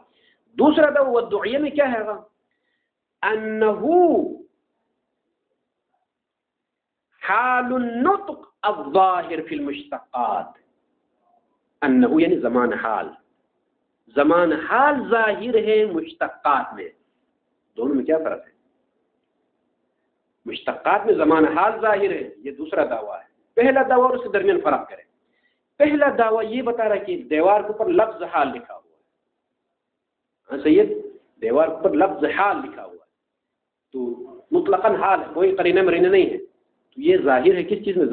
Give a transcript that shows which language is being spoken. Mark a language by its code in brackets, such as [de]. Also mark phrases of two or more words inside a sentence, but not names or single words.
[ur] دوسرا دعویٰ والدعیہ میں کیا ہے گا؟ [ar] انہو حال النطق الظاہر فی المشتقات، [ur] انہو یعنی زمان حال، زمان حال ظاہر ہے مشتقات میں۔ دونوں میں کیا فرق ہے؟ مشتقات میں زمان حال ظاہر ہے، یہ دوسرا دعویٰ ہے۔ پہلا دعویٰ اور اس کے درمیان فرق کریں۔ پہلا دعویٰ یہ بتا رہا کہ دیوار کے اوپر لفظ حال لکھا ہوا ہے، ہاں سید، دیوار کے اوپر لفظ حال لکھا ہوا ہے تو مطلقاً حال ہے، کوئی قرینہ مرینہ نہیں ہے، تو یہ ظاہر ہے کس چیز میں؟